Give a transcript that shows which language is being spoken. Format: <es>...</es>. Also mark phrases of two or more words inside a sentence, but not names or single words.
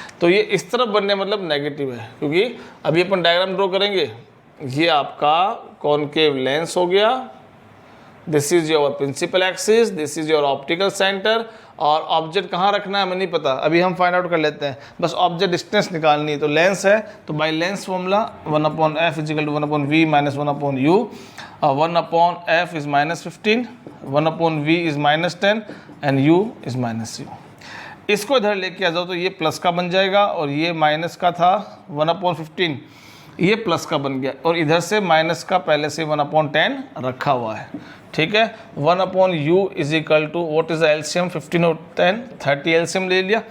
<hi>तो ये इस तरफ बनने मतलब नेगेटिव है, क्योंकि अभी अपन</hi> <en>diagram draw</en> <hi>करेंगे। ये आपका</hi> <en>concave lens</en> <hi>हो गया,</hi> <en>this is your principal axis, this is your optical center,</en> <hi>और ऑब्जेक्ट कहाँ रखना है हमें नहीं पता, अभी हम</hi> <en>find out</en> <hi>कर लेते हैं। बस</hi> <en>object distance</en> <hi>निकालनी है, तो लेंस है तो</hi> <en>by lens formula</en> <hi>1/f = 1/v - 1/u,</hi> <en>1/f is -15, 1/v is -10 and u is -u.</en> <hi>इसको इधर लेके आ जाओ तो ये प्लस का बन जाएगा, और ये माइनस का था 1/15, ये प्लस का बन गया, और इधर से माइनस का पहले से 1/10 रखा हुआ है। ठीक है, 1/u =</hi> <en>what is the LCM</en> <hi>15 और 10, 30 एलसीएम ले लिया।</hi>